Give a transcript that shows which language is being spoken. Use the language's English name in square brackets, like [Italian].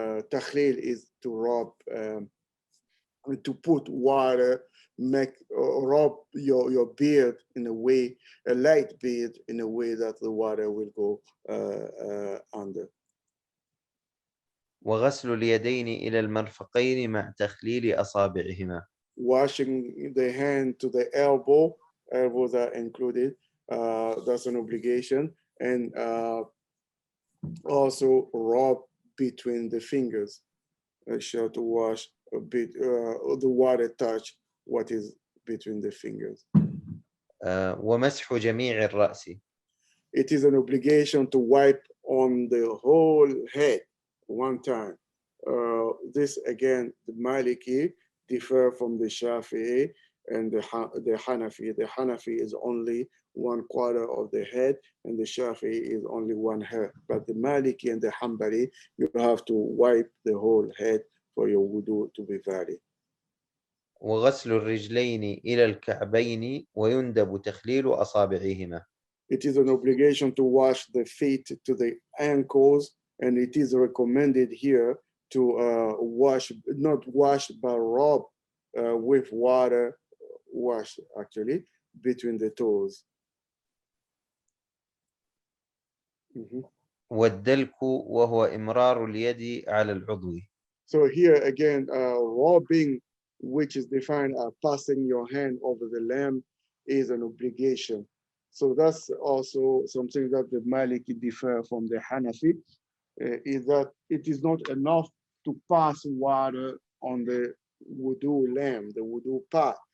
[English] Takhlil is to rub, to put water, rub your beard in a way, a light beard in a way that the water will go under. [Arabic] وغسل اليدين إلى المرفقين مع تخليل أصابعهما. [English] Washing the hand to the elbows are included. That's an obligation. And also rub between the fingers. Make sure to wash a bit, the water touch what is between the fingers. [Arabic] ومسح جميع الرأس. [English] It is an obligation to wipe on the whole head one time. This again, the Maliki differ from the Shafi'i and the Hanafi. The Hanafi is only 1/4 of the head, and the Shafi'i is only 1/2. But the Maliki and the Hanbali, you have to wipe the whole head for your wudu to be valid. [Arabic] وغسل الرجلين إلى الكعبين ويندب تخليل أصابعهما. [English] It is an obligation to wash the feet to the ankles, and it is recommended here to not wash, but rub with water, wash actually, between the toes. [Arabic] والدلك وهو إمرار اليد على العضو. [English] So here again, rubbing, which is defined as passing your hand over the lamb, is an obligation. So that's also something that the Maliki differ from the Hanafi, is that it is not enough to pass water on the wudu lamb, the wudu part.